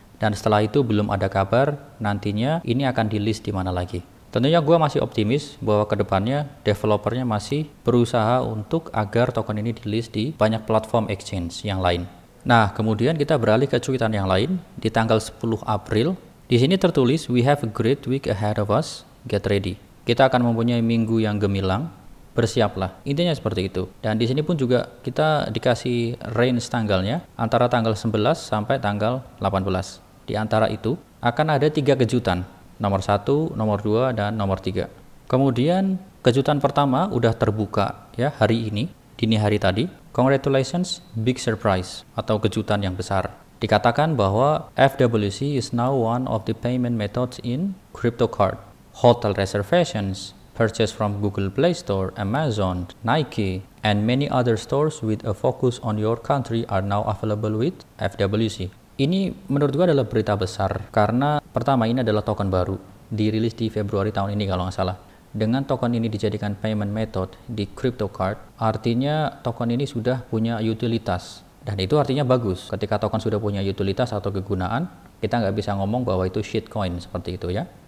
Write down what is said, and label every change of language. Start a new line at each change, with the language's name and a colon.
Indonesian: Dan setelah itu belum ada kabar nantinya ini akan di-list di mana lagi. Tentunya gue masih optimis bahwa kedepannya developernya masih berusaha untuk agar token ini di-list di banyak platform exchange yang lain. Nah, kemudian kita beralih ke cuitan yang lain di tanggal 10 April.
English: Di sini tertulis, "We have a great week ahead of us. Get ready."
Indonesian: Kita akan mempunyai minggu yang gemilang. Bersiaplah. Intinya seperti itu. Dan di sini pun juga kita dikasih range tanggalnya antara tanggal 11 sampai tanggal 18. Di antara itu akan ada 3 kejutan. Nomor 1, nomor 2, dan nomor 3. Kemudian kejutan pertama udah terbuka ya hari ini, dini hari tadi.
English: Congratulations, big surprise
Indonesian: atau kejutan yang besar. Dikatakan bahwa
English: FWC is now one of the payment methods in crypto card. Hotel reservations, purchase from Google Play Store, Amazon, Nike, and many other stores with a focus on your country are now available with FWC.
Indonesian: Ini menurut gue adalah berita besar karena pertama ini adalah token baru dirilis di Februari tahun ini kalau nggak salah. Dengan token ini dijadikan payment method di crypto card, artinya token ini sudah punya utilitas dan itu artinya bagus. Ketika token sudah punya utilitas atau kegunaan, kita nggak bisa ngomong bahwa itu shitcoin seperti itu ya.